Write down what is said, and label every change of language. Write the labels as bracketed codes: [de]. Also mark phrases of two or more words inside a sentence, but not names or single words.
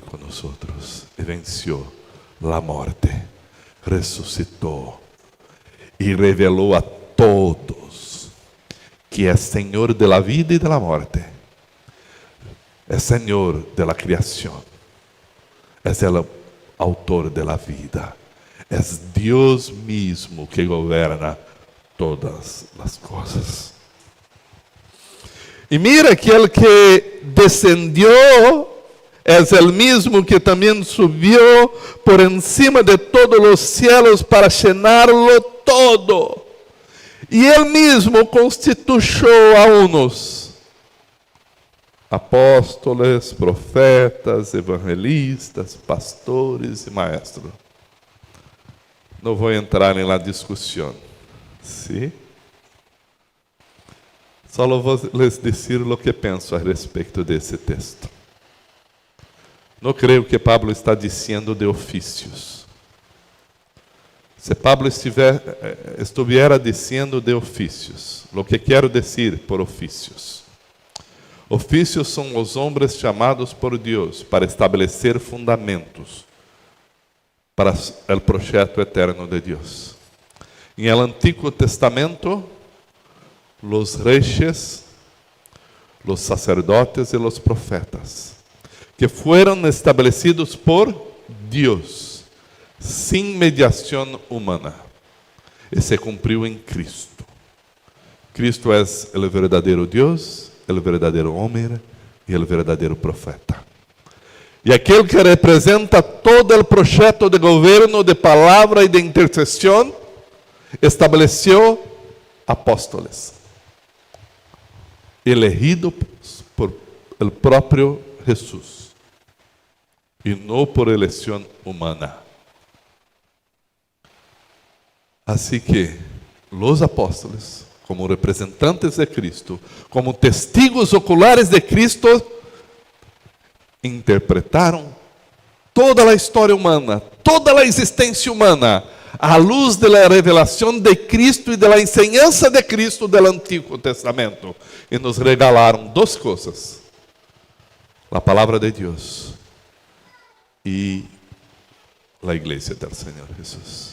[pt] conosco, e venceu a morte, ressuscitou e revelou a todos que é Senhor [es] de la vida [pt] e [es] de la [pt] morte, é Senhor [es] de la [pt] criação, é o autor [es] de la vida, [pt] é Deus mesmo que governa todas as coisas. [es] E mira que el que descendió [pt] é o mesmo que também subiu [es] por encima de [pt] todos os [es] cielos para llenarlo todo. [pt] E ele mesmo constituiu a uns apóstolos, profetas, evangelistas, pastores e maestros. Não vou entrar na discussão. ¿Sí? Só vou lhes dizer o que penso a respeito desse texto. Não creio que Pablo está dizendo de ofícios. Se Pablo estuviera dizendo de ofícios, o que quero dizer por ofícios? Ofícios são os homens chamados por Deus para estabelecer fundamentos para o projeto eterno de Deus. [es] En el Antiguo Testamento, los reyes, los sacerdotes y los profetas, que fueron establecidos por Dios, sin mediación humana, y se cumplió en Cristo. Cristo es el verdadero Dios, el verdadero hombre y el verdadero profeta. [pt] E aquele que representa todo o projeto de governo, de palavra e de intercessão, estabeleceu apóstolos, [es] elegidos por el [pt] próprio Jesus, e não por eleição humana. Assim que os apóstolos, como representantes de Cristo, como [es] testigos oculares [pt] de Cristo, interpretaram toda a história humana, toda a existência humana, à luz da revelação de Cristo e da enseñança de Cristo do Antigo Testamento, e nos regalaram duas coisas: a palavra de Deus e a igreja do Senhor Jesus.